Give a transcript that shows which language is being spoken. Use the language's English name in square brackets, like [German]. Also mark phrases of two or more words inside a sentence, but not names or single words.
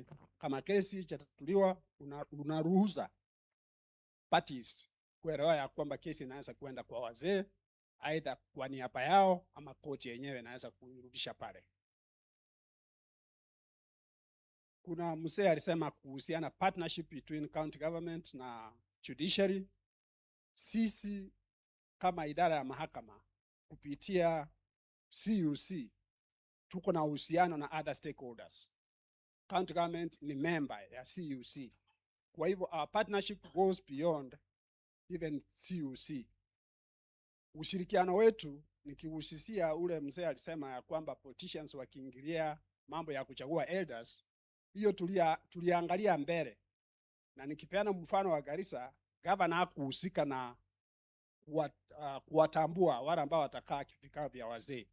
[Swahili] Kama kesi itatatuliwa, unaruhusa parties kuelewa ya kwamba kesi inaanza kwenda kwa wazee, aidha kwa niaba yao ama koti yenyewe inaweza kuirudisha pale. Kuna mzee alisema kuhusiana [English] partnership between county government [Swahili] na judiciary. Sisi kama idara ya mahakama kupitia CUC tuko na uhusiano na [English] other stakeholders. County government [Swahili] ni member ya CUC. Kwa hivyo [English] our partnership goes beyond even CUC. [Swahili] Ushirikiano wetu, nikihusisia ule mzee alisema ya kwamba politicians wakiingilia mambo ya kuchagua elders, hiyo tuliangalia mbele. Na nikipeana mfano wa Garissa, governor hakuhusika na kuwatambua wale ambao watakaa vikao vya wazee.